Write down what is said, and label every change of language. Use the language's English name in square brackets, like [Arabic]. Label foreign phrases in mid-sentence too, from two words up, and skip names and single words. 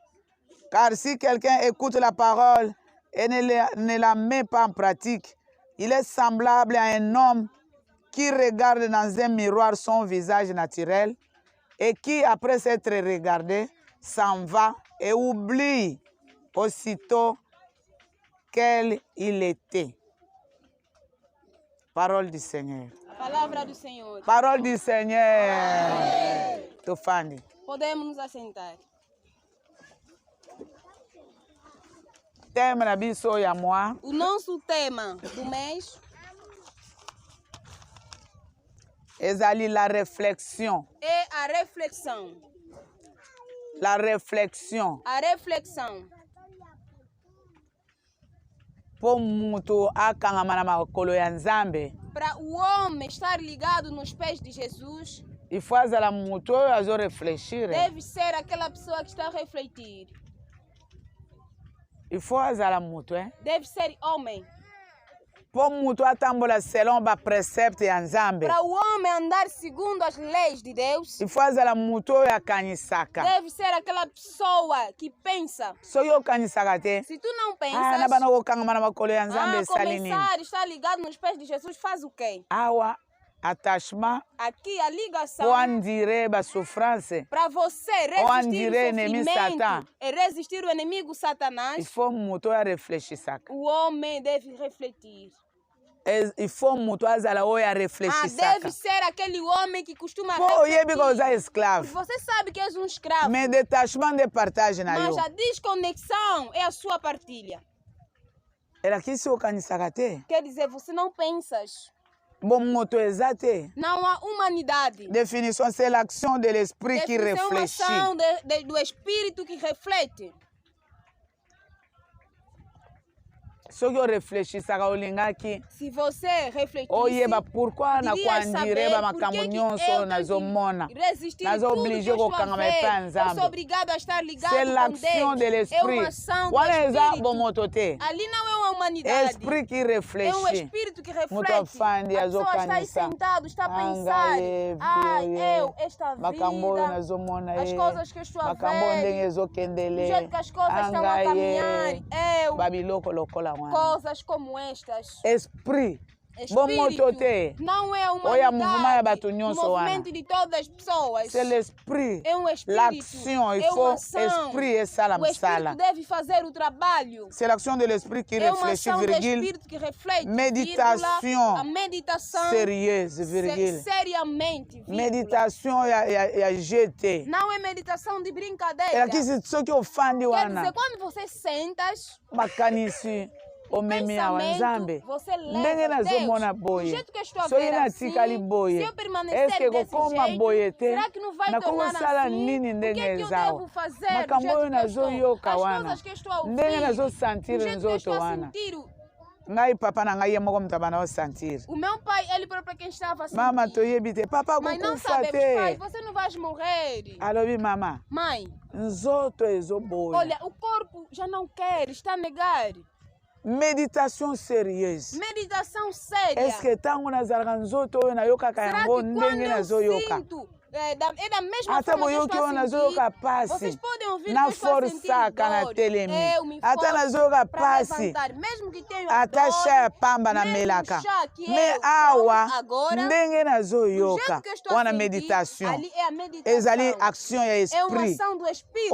[French] Car si quelqu'un écoute la parole et ne la met pas en pratique, il est semblable à un homme qui regarde dans un miroir son visage naturel et qui, après s'être regardé, s'en va et oublie aussitôt quel il était. Parole du Seigneur. [Portuguese] Palavra do Senhor. [French] Parole du Seigneur. Tufandi. [Portuguese] Podemos nos assentar. [Lingala] Thème na biso ya moi. [Portuguese] O nosso tema do mês [Lingala] Ezali [French] la réflexion. [Portuguese] é a reflexão. [French] La réflexion. [Portuguese] A reflexão. [Lingala] Po mutu akangama na makolo ya Nzambe. [Portuguese] Para o homem estar ligado nos pés de Jesus, [French] Il faut [Lingala] azala mutu oyo azo réfléchir. [Portuguese] deve ser aquela pessoa que está a refletir. [French] Il faut [Lingala] azala mutu, hein? [Portuguese] Deve ser homem. [Lingala] Po mutu atambola selon ba précepte ya Nzambe. [Portuguese] Para o homem andar segundo as leis de Deus, [French] Il faut [Lingala] azala mutu oyo akanisaka. [Portuguese] deve ser aquela pessoa que pensa. [Lingala] Soki okanisaka te. [Portuguese] Se tu não [Lingala] Na [Portuguese] pensas, [Lingala] bana kokangama na makolo ya Nzambe esali nini? [Portuguese] começar a estar ligado nos pés de Jesus faz o quê? [Lingala] Awa attachement [Portuguese] Aqui a ligação [Lingala] po andire ba souffrance. [Portuguese] para você [Lingala] Ou [Portuguese] resistir [Lingala] andire [Portuguese] o inimigo sofrimento [Lingala] Satan. [Portuguese] e resistir o inimigo [Lingala] Il [Portuguese] Satanás, [Lingala] faut mutu oyo areflechisaka. [Portuguese] o homem deve refletir. [French] Il faut [Lingala] mutu azala oyo areflechisaka. [Portuguese] Deve ser aquele homem que costuma [Lingala] Po oyebi ka oza [Portuguese] refletir. [Lingala] esclave. [Portuguese] Você sabe que és um escravo, [French] Mais détachement de partage [Lingala] na yo. [Portuguese] mas a desconexão é a sua partilha. [Lingala] Elakisi okanisaka te. [Portuguese] Quer dizer, você não pensas. [Lingala] Bon moto eza te. [Portuguese] Não há humanidade. [French] Définition, c'est l'action de l'esprit qui [Portuguese] Definição, [French] réfléchit. [Portuguese] ação do espírito que reflete. [Lingala] Soki oreflechisaka olingaki [Portuguese] Se você refletir, [Lingala] oyeba pourquoi na kuandire ba makambo nyonso nazomona nazooblige kokangama epai ya Nzambe. [French] C'est l'action de l'esprit. [Lingala] Wana eza bomoto te. [Portuguese] Ali não é uma humanidade. [French] Esprit qui [Portuguese] É um [French] réfléchit. [Portuguese] espírito que [Lingala] Moto [Portuguese] reflete. [Lingala] afandi [Portuguese] A pessoa está aí [Lingala] azokanisa. [Portuguese] sentado, está a [Lingala] Anga ye, [Portuguese] pensar. [Lingala] bio [Portuguese] Eu, [Lingala] ye. [Portuguese] esta [Lingala] Makambo oyo [Portuguese] vida, [Lingala] nazomona [Portuguese] as [Lingala] ye. [Portuguese] coisas que eu estou a [Lingala] Makambo oyo ndenge [Portuguese] ver, do [Lingala] ezokendele. [Portuguese] jeito que as coisas estão a [Lingala] Anga [Portuguese] caminhar. [Lingala] ye. [Portuguese] Eu, [Lingala] Babiloko lokola wana. [Portuguese] coisas como estas. [Lingala] Esprit. Bomoto [Portuguese] Espírito [Lingala] te. [Portuguese] não é uma [Lingala] Oya mouvement ya bato [Portuguese] humanidade, [Lingala] nyonso wana. [Portuguese] movimento de todas as pessoas. [French] C'est l'esprit. [Portuguese] É um espírito. [French] L'action, il [Portuguese] é uma [French] faut [Portuguese] ação. [Lingala] esprit esala [Portuguese] O espírito [Lingala] msala. [Portuguese] deve fazer o trabalho. [French] C'est l'action de l'esprit qui [Portuguese] É uma [French] réfléchit, [Portuguese] ação do [French] virgule, [Portuguese] espírito que reflete. [French] Méditation. [Portuguese] Vírgula, a meditação. [French] sérieuse, virgule. [Portuguese] Seriamente. Vírgula. [Lingala] Méditation ya GT. [Portuguese] Não é meditação de brincadeira. [Lingala] Elakisi soki ofandi [Portuguese] Quer [Lingala] wana [Portuguese] dizer, quando você sentas, [Lingala] makanisi omemi awa Nzambe [Portuguese] você leva [Lingala] ndenge [Portuguese] Deus. [Lingala] nazomona [Portuguese] Do [Lingala] boye [Portuguese] jeito que eu estou a [Lingala] soki [Portuguese] ver assim, [Lingala] natikali boye [Portuguese] se eu permanecer [Lingala] eske [Portuguese] desse [Lingala] kokoma [Portuguese] jeito, [Lingala] boye te [Portuguese] será que não vai tornar [Lingala] nakokosala [Portuguese] assim? [Lingala] nini [Portuguese] O que [Lingala] ndenge [Portuguese] é que eu [Lingala] eza [Portuguese] devo [Lingala] awa [Portuguese] fazer do [Lingala] makambo [Portuguese] jeito [Lingala] oyo [Portuguese] que eu estou? [Lingala] nazoyoka [Portuguese] As [Lingala] wana [Portuguese] coisas que eu estou a ouvir, [Lingala] ndenge [Portuguese] do [Lingala] nazosantire [Portuguese] jeito que eu [Lingala] nzoto [Portuguese] estou a [Lingala] wana [Portuguese] sentir. [Lingala] ngai papa na ngai ye moko moto abana osentir [Portuguese] O meu pai, ele próprio quem estava a sentir. [Lingala] mama toyebi te papa [Portuguese] Mãe, não [Lingala] kokufa [Portuguese] sabemos, pai, [Lingala] te [Portuguese] você não vai morrer. [Lingala] alobi mama [Portuguese] Mãe, [Lingala] nzoto ezoboya [Portuguese] olha, o corpo já não quer, está a negar. [French] méditation sérieuse [Portuguese] Meditação séria. [Lingala] eske ntango nazalaka nzoto oyo nayokaka [Portuguese] Será [Lingala] yango [Portuguese] que quando [Lingala] ndenge [Portuguese] eu [Lingala] nazoyoka [Portuguese] sinto, é da mesma [Lingala] ata [Portuguese] forma que eu [Lingala] boyoki [Portuguese] estou [Lingala] oyo [Portuguese] a [Lingala] nazoyoka [Portuguese] sentir, [Lingala] pasi [Portuguese] vocês podem ouvir que eu [Lingala] na [Portuguese] estou a sentir [Lingala] forsaka na [Portuguese] dor. [Lingala] telemi [Portuguese] Eu me [Lingala] ata [Portuguese] forço [Lingala] nazoyoka [Portuguese] para [Lingala] pasi [Portuguese] levantar, mesmo que tenha [Lingala] ata [Portuguese] dor, [Lingala] sha ya pamba [Portuguese] mesmo [Lingala] namelaka [Portuguese] chá que [Lingala] me [Portuguese] eu [Lingala] awa [Portuguese] tomo agora, [Lingala] ndenge [Portuguese] do [Lingala] nazoyoka [Portuguese] jeito que eu estou a [Lingala] wana [Portuguese] sentir, [Lingala] méditation [Portuguese] ali é a meditação. [Lingala] ezali action ya [Portuguese] É uma [Lingala] esprit [Portuguese] ação do espírito